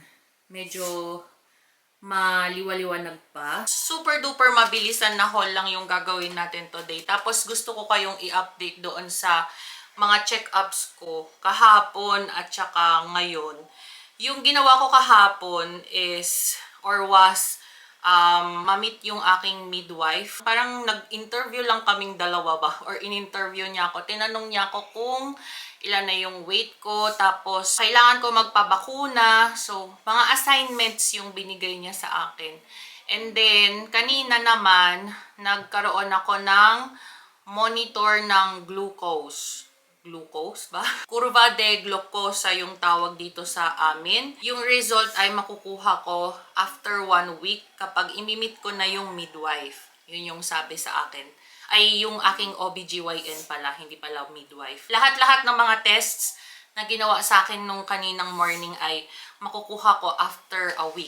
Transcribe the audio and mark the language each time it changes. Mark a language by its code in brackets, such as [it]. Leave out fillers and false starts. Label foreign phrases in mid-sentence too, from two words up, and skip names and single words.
[tl] Medyo maliwaliwanag pa. [en] Super duper [tl] mabilisan na haul lang yung gagawin natin today. Tapos gusto ko kayong i-update doon sa mga check-ups ko kahapon at saka ngayon. Yung ginawa ko kahapon [en] is or was [tl] ma-meet yung aking midwife. Parang nag-interview lang kaming dalawa ba or in-interview niya ako. Tinanong niya ako kung ilan na yung weight ko, tapos kailangan ko magpabakuna. So, mga assignments yung binigay niya sa akin. [en] And then, [tl] kanina naman, nagkaroon ako ng monitor ng glucose. Glucose ba? [es] Curva de glucosa [tl] yung tawag dito sa amin. Yung result ay makukuha ko [en] after 1 week [tl] kapag imimit ko na yung midwife. Yun yung sabi sa akin. Ay yung aking OBGYN pala, hindi pala midwife. Lahat-lahat ng mga tests na ginawa sa akin nung kaninang morning ay makukuha ko [en] after a week.